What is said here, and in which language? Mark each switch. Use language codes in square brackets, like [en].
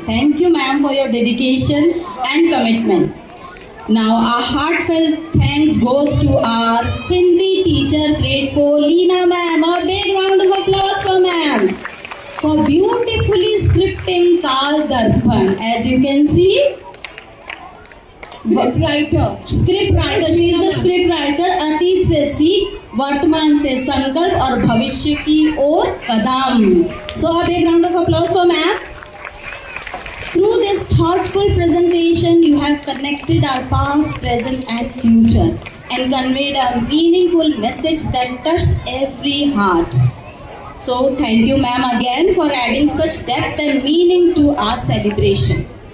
[en] Thank you, ma'am, for your dedication and commitment. Now, our heartfelt thanks goes to our Hindi teacher, grade 4, Leena ma'am. A big round of applause for ma'am. for beautifully scripting Kal Darpan. As you can see, script writer, she is the script writer. [hi] अतीत से सीख, वर्तमान से संकल्प और भविष्य की ओर कदम. [en] So a big round of applause for ma'am. Through this thoughtful presentation, you have connected our past, present, and future, and conveyed a meaningful message that touched every heart. So, thank you, ma'am, again for adding such depth and meaning to our celebration.